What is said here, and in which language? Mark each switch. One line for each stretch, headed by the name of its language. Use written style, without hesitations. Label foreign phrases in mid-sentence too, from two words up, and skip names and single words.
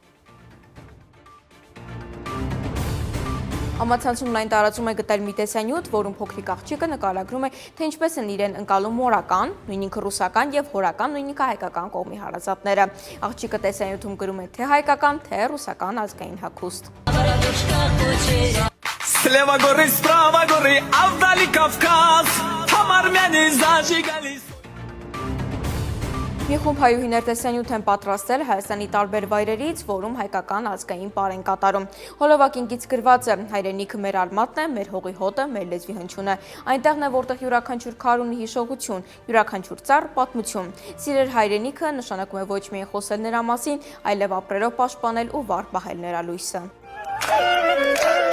Armenian: Համացանցում լայն տարածում է գտել մի տեսանյութ, որում փոքրիկ աղջիկը նկարագրում է, թե ինչպես են իրեն ընկալում մորական, նույնիսկ ռուսական և հորական, նույնիսկ հայկական կողմի հարազատները։ Աղջիկը տեսանյութում գրում է թե հայկական, թե ռուսական ազգային հագուստ։
Russian: Слева горы, справа горы, а вдали Кавказ, там армяне зажигались.
Armenian: Մի խումբ հայուհիներ տեսանյութ են պատրաստել Հայաստանի տարբեր վայրերից, որում հայկական ազգային պար են կատարում։ Հոլովակինքից գրված է՝ հայրենիքը մեր արմատն է, մեր հողի հոտը, մեր լեզվի հնչյունը։ Այնտեղն է, որտեղ յուրաքանչյուր քար ունի հիշողություն, յուրաքանչյուր ծառ պատմություն։ Սիրել հայրենիքը նշանակում է ոչ միայն խոսել նրա մասին, այլև ապրելով պաշտպանել ու վառ պահել նրա լույսը։